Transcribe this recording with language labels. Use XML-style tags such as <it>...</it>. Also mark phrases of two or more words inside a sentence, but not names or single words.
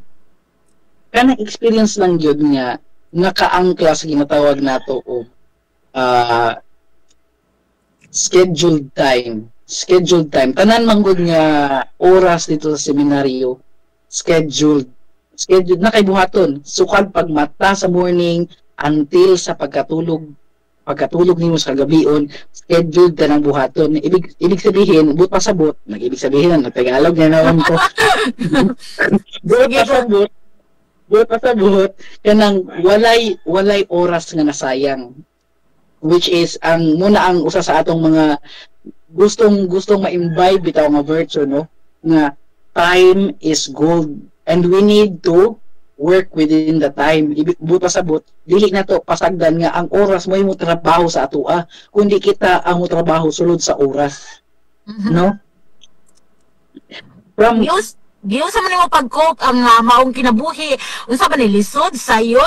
<ceb>Kanang experience lang gyud nga nakaangkla sa ginatawag nato og</ceb> <en>scheduled time.</en> <ceb>Tanan manggod nga oras dito sa seminaryo scheduled na kay buhaton sukad pagmata sa</ceb> <en>morning until</en> <ceb>sa pagkatulog nimo sa gabion, scheduled ka ng buhaton.</ceb> <tl>Ibig sabihin, but pasabot, nag-ibig sabihin, nagtagalog na naman ko.</tl> <ceb>But pasabot, kanang walay oras nga nasayang.</ceb> <en>Which is,</en> <ceb>muna ang usa sa atong mga gustong ma-imbibe bitaw nga virtue, no? Nga,</ceb> <en>time is gold. And we need to work within the time.</en> <ceb>Buta sabot, dili na to pasagdan nga ang oras mo trabaho sa atua, kundi kita ang trabaho sulod sa oras.</ceb> <en>No? From</en> <ceb>Giyon sa man mo pag-cope ang maong kinabuhi, unsa ba ni lisod sayon?</ceb>